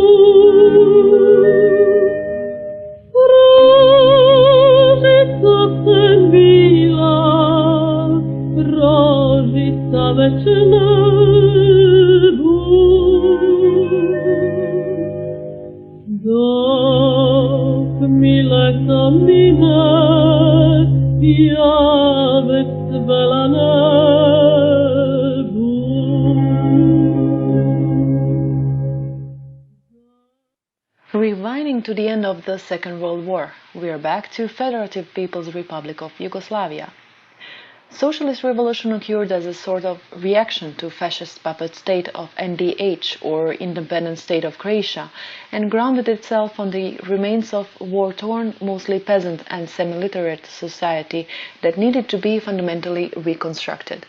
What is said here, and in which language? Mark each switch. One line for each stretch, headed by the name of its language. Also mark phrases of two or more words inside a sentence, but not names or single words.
Croatian: Rožica sem bila, rožica već nebu. Dok mi leta mine, ja već cvela nebu.
English: Rewinding to the end of the Second World War, we are back to Federative People's Republic of Yugoslavia. Socialist revolution occurred as a sort of reaction to fascist puppet state of NDH, or independent state of Croatia, and grounded itself on the remains of war-torn, mostly peasant and semi-literate society that needed to be fundamentally reconstructed.